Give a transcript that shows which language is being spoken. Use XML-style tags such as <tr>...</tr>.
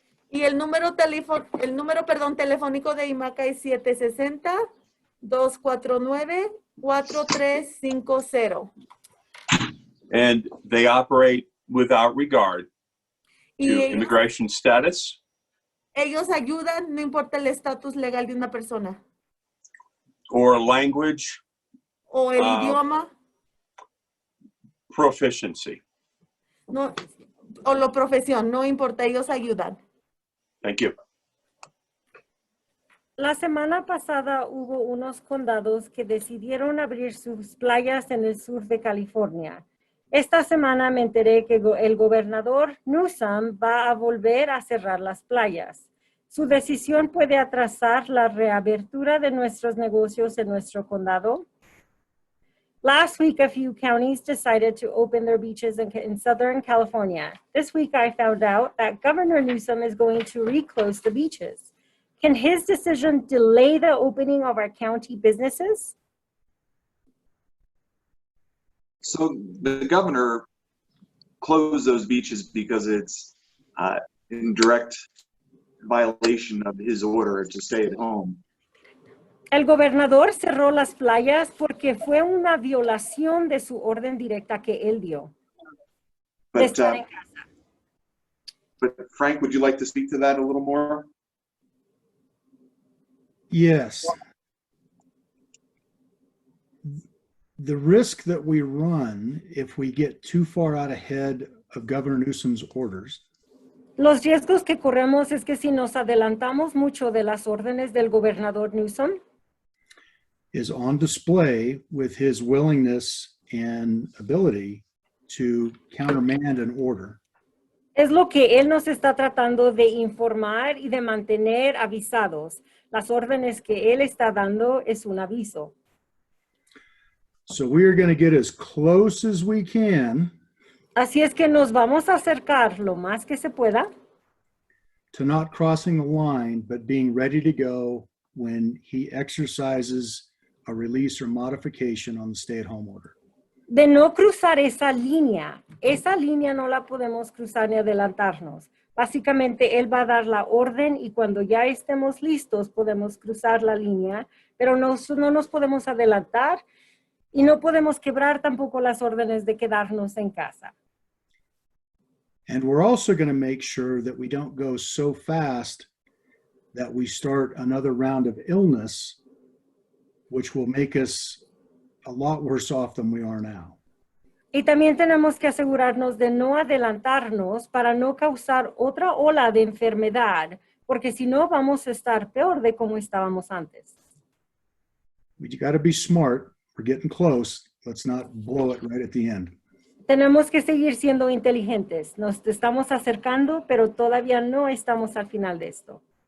<es>y el número telefónico de IMACA es 760-249-4350.</es> <en>And they operate without regard</en> <es>Y</es> <en>to</en> <es>ellos,</es> <en>immigration status</en> <es>ellos ayudan, no importa el estatus legal de una persona</es> <en>or language</en> <es>o el idioma</es> <en>proficiency.</en> <es>no, o la profesión, no importa, ellos ayudan.</es> <en>Thank you.</en> <es>La semana pasada hubo unos condados que decidieron abrir sus playas en el sur de California. Esta semana me enteré que el gobernador Newsom va a volver a cerrar las playas. Su decisión puede atrasar la reapertura de nuestros negocios en nuestro condado.</es> <en>Last week, a few counties decided to open their beaches in Southern California. This week, I found out that Governor Newsom is going to reclose the beaches. Can his decision delay the opening of our county businesses? So the governor closed those beaches because it's in direct violation of his order to stay at home.</en> <es>El gobernador cerró las playas porque fue una violación de su orden directa que él dio. De</es> <en>But,</en> <es>estar en casa.</es> <en>but Frank, would you like to speak to that a little more? Yes. The risk that we run if we get too far out ahead of Governor Newsom's orders</en> <es>Los riesgos que corremos es que si nos adelantamos mucho de las órdenes del gobernador Newsom,</es> <en>is on display with his willingness and ability to countermand an order.</en> <es>es lo que él nos está tratando de informar y de mantener avisados. Las órdenes que él está dando es un aviso.</es> <en>So we are going to get as close as we can</en> <es>Así es que nos vamos a acercar lo más que se pueda</es> <en>to not crossing the line, but being ready to go when he exercises a release or modification on the stay-at-home order.</en> <es>de no cruzar esa línea. Esa línea no la podemos cruzar ni adelantarnos. Básicamente, él va a dar la orden y cuando ya estemos listos podemos cruzar la línea, pero no nos podemos adelantar y no podemos quebrar tampoco las órdenes de quedarnos en casa.</es> <en>And we're also going to make sure that we don't go so fast that we start another round of illness, which will make us a lot worse off than we are now.</en> <es>Y también tenemos que asegurarnos de no adelantarnos para no causar otra ola de enfermedad, porque si no vamos a estar peor de como estábamos antes.</es> <en>We got to be smart. We're getting close. Let's not blow it right at the end.</en> <es>Tenemos que seguir siendo inteligentes. Nos estamos acercando, pero todavía no estamos al final de esto.</es>